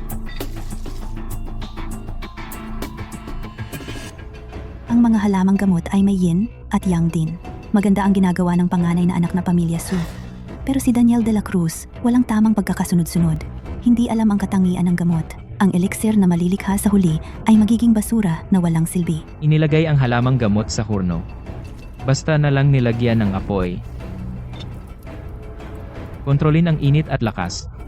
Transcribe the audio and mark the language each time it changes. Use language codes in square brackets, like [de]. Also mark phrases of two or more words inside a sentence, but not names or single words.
[tl] Ang mga halamang gamot ay may yin at yang din. Maganda ang ginagawa ng panganay na anak na pamilya Su. Pero si Daniel de la Cruz, walang tamang pagkakasunod-sunod. Hindi alam ang katangian ng gamot. Ang elixir na malilikha sa huli ay magiging basura na walang silbi. Inilagay ang halamang gamot sa hurno. Basta na lang nilagyan ng apoy. Kontrolin ang init at lakas.